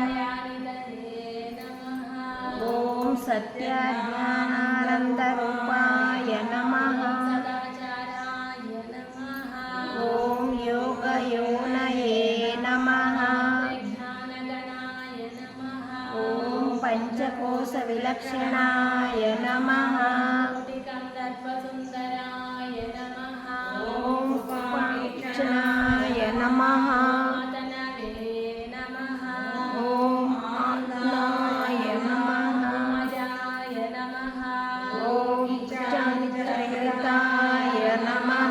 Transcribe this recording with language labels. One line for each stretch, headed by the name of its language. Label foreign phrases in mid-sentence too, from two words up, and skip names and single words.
Sanskrit: ओम सत्यज्ञानानंदरूपाय नमः। ओम योगयोनये नमः। ओम पंचकोश विलक्षणाय नमः। సర్వసుందరాయ నమః ఓం కృపాక్షణాయ నమః ఆతనవే నమః ఓం ఆత్మాయ నమః అజాయ నమః ఓం చంద్రయుతాయ నమః